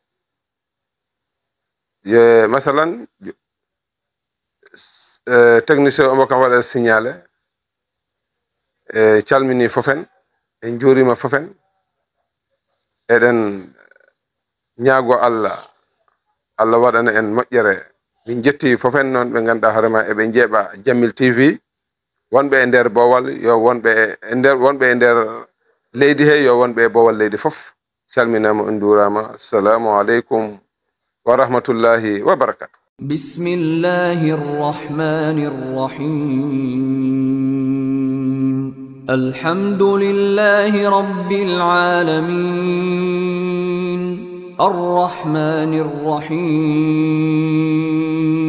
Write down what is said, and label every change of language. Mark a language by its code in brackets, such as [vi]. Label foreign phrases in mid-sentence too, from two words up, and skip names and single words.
[ff] Masalan technicien omo kam waɗa signalé calmini fofen en juurima fofen eɗen ñaago Allah Allah waɗana en moƴƴere. Min jetti fofen noon ɓe ganduɗa hoorema eɓe jeeɓa Jamil TV, wonɓe e nder Bowal yo wonɓe e nder leydi he yo wonɓe e Bowal leydi fof. Calminama on duurama. [ar] السلام عليكم ورحمة الله وبركاته. بسم الله الرحمن الرحيم. الحمد لله رب العالمين. الرحمن الرحيم.